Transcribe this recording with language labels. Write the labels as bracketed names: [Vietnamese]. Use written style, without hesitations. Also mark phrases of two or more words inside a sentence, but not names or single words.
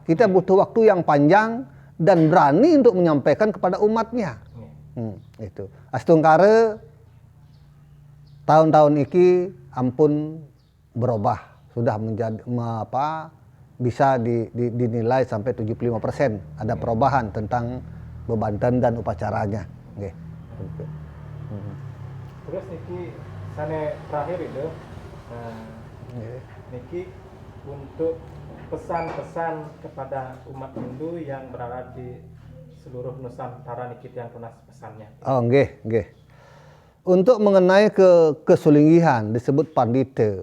[Indonesian] Kita butuh waktu yang panjang dan berani untuk menyampaikan kepada umatnya. Itu. Astungkare tahun-tahun ini ampun berubah. Sudah menjadi bisa dinilai sampai 75% ada perubahan tentang bebanten dan upacaranya. Terus niki sane terakhir itu, niki untuk pesan-pesan kepada umat Hindu yang berada di seluruh Nusantara niki yang tunas pesannya. Oh, nggih. Untuk mengenai kesulinggihan disebut pandita.